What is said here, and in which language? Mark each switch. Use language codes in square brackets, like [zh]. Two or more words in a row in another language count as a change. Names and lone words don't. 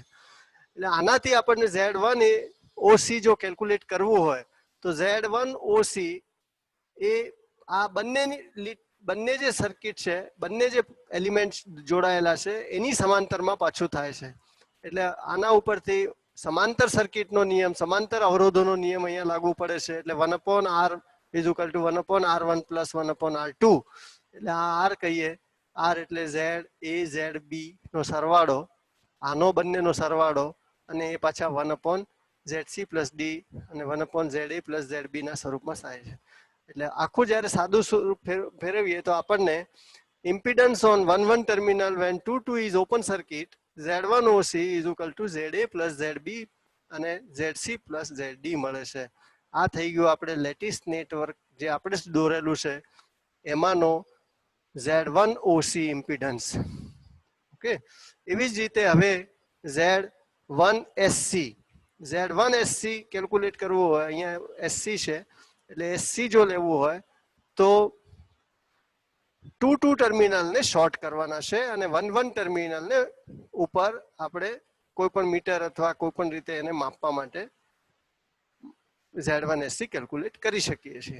[gu] એટલે આનાથી આપણને Z1 OC જો કેલ્ક્યુલેટ કરવું હોય તો Z1 OC એ આ બંને જે સર્કિટ છે, બંને જે એલિમેન્ટ જોડાયેલા છે એની સમાંતરમાં પાછું થાય છે. એટલે આના ઉપરથી સમાંતર સર્કિટનો નિયમ, સમાંતર અવરોધોનો નિયમ અહીંયા લાગુ પડે છે. [en] એટલે 1/R is equal to 1/R1 plus 1/R2. [gu] એટલે આ R કહીએ, R એટલે ZB નો સરવાળો, આનો બંનેનો સરવાળો, અને એ પાછા 1/ZC plus D અને 1/ZA plus ZB ના સ્વરૂપમાં થાય છે. એટલે આખું જ્યારે સાદું સ્વરૂપ ફેરવીએ તો આપણને [en] impedance on 1-1 terminal when 2-2 is open circuit, Z1 OC is equal to ZA plus ZB [gu] અને ZC પ્લસ ZD મળે છે. આ થઈ ગયું આપણે [en] lattice network [gu] જે આપણે દોરેલું છે એમાંનો Z1 OC ઇમ્પિડન્સ. ઓકે, એવી જ રીતે હવે Z1 SC કેલ્ક્યુલેટ કરવું હોય, અહીંયા SC છે એટલે SC જો લેવું હોય તો 2 ટર્મિનલને શોર્ટ કરવાના છે અને 1 ટર્મિનલને ઉપર આપણે કોઈ પણ મીટર અથવા કોઈ પણ રીતે એને માપવા માટે Z1 SC કેલ્ક્યુલેટ કરી શકીએ છીએ.